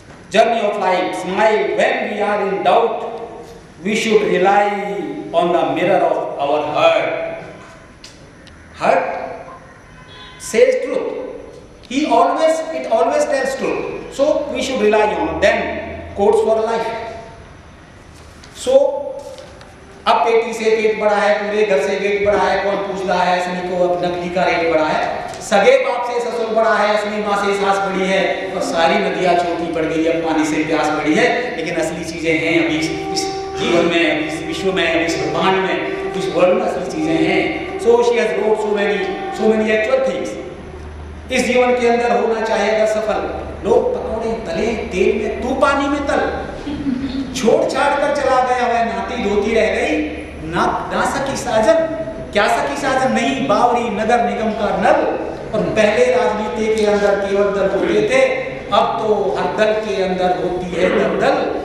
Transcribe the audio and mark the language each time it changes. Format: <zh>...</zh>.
<en>Journey of life, smile when we are in doubt. We should rely on the mirror of our heart. Heart says truth. It always tells truth. So we should rely on them. Quotes for life.</en> <hi>So अब पेटी से पेट बढ़ा है, पूरे घर से wait बढ़ा है, कौन पूछ रहा है असली को अब नकली का रेट बढ़ा है, सगे बाप से ससुर बढ़ा है, असली माँ से सास बढ़ी है, और सारी नदियाँ छोटी पड़ गई है, पानी से प्यास बढ़ी है, लेकिन असली चीजें हैं अभी इस जीवन में, अभी इस विश्व में, अभी इस ब्रह्मांड में, इस वर्ल्ड में असली चीजें हैं.</hi> <en>So she has wrote so many actual things.</en> <hi>इस जीवन के अंदर होना चाहेगा सफल, लोग पकौड़े तले तेल में, तू पानी में तल. छोड़ छाड़ कर चला गया वह नाती धोती रह गई, ना सकी साजन. क्या सकी साजन? नहीं बावरी नगर निगम का नल. और पहले राजनीति के अंदर केवल दल होते थे, अब तो हर दल के अंदर होती है दल.</hi>